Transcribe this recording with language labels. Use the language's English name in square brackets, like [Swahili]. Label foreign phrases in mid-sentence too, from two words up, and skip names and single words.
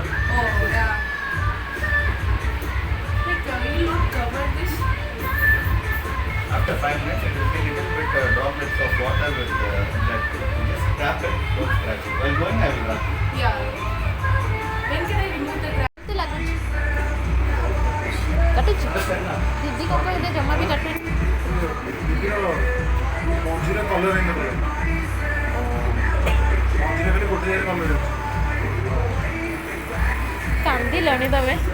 [English] Oh, yeah. Like, you not cover this? After 5 minutes, it will be little bit droplets of water with that. Just tap it, don't scratch it. While going, I will run. Yeah. When can I remove the graph? [Odia] କେମିତି ଲାଗୁଛି କାଟୁଛି ଦିଦି କ'ଣ କହିଲେ ଜମା ବି କାଟୁନି ମଝିରେ କଲର ହେଇନଥିଲା ମଝିରେ ଖାଲି ଗୋଟେ ଜାଗାରେ କଲର ଅଛି କାନ୍ଦିଲଣି ତମେ